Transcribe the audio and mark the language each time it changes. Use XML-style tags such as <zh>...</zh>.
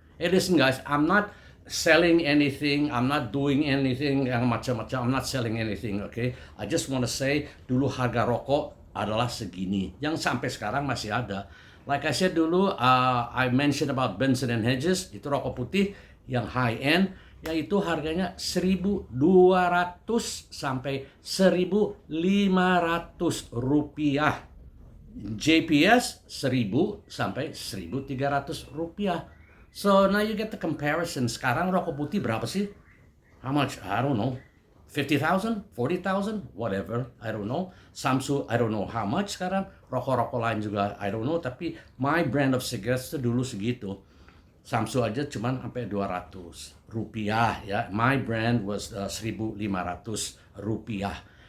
<en>Listen guys, I'm not selling anything, I'm not doing anything</en> <id>yang macam-macam,</id> <en>I'm not selling anything, okay? I just want to say,</en> <id>dulu harga rokok adalah segini, yang sampai sekarang masih ada.</id> <en>Like I said</en> <id>dulu,</id> <en>I mentioned about Benson & Hedges,</en> <id>itu rokok putih yang high end, yaitu harganya 1.200 sampai 1.500 rupiah. JPS 1.000 sampai 1.300 rupiah.</id> <en>So now you get the comparison.</en> <id>Sekarang rokok putih berapa sih?</id> <en>How much? I don't know. 50,000, 40,000, whatever. I don't know. Samsu, I don't know how much sekarang.</en> <id>Rokok-rokok lain juga,</id> <en>I don't know.</en> <id>Tapi</id> <en>my brand of cigarettes</en> <id>itu dulu segitu. Samsu aja cuman sampai 200 rupiah ya.</id> <en>My brand was 1.500 rupiah.</en>